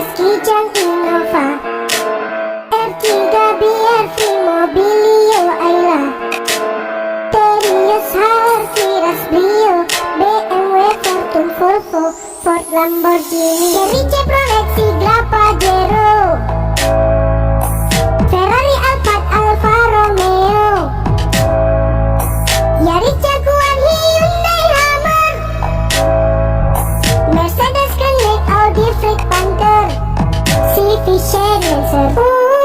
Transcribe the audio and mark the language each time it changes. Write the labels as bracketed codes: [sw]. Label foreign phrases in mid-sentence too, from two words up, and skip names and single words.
[id] Kijang Innova, R3 BRV, Mobilio Ayla, Terios HRV, Brio, BMW, Fortune, Volvo, Ford, Lamborghini, Cherry, Chevrolet, Sigla, Pajero, Ferrari, Alphard, Alfa Romeo, Yaris, Jaguar, Hyundai, Hummer, Mercedes, Scenic, Audi, Fleet, Panther, CV, Lancer.